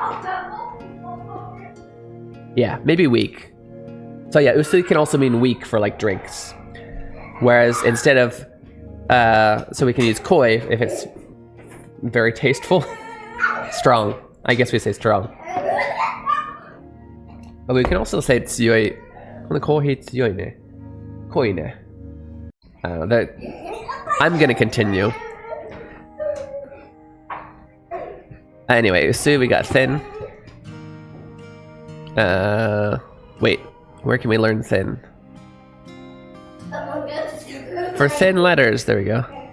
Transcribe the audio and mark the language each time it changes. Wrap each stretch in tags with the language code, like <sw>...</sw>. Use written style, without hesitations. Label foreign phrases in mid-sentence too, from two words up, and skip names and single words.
<en>Yeah, maybe weak. So yeah, usui can also mean weak for like drinks. Whereas instead of, so we can use koi if it's very tasteful. Strong. I guess we say strong. But we can also say tsuyoi.</en> <ja>このコーヒー強いね。濃いね.</ja> <en>I'm gonna continue. Anyway, usui, we got thin. Wait, where can we learn thin? For thin letters, there we go.</en>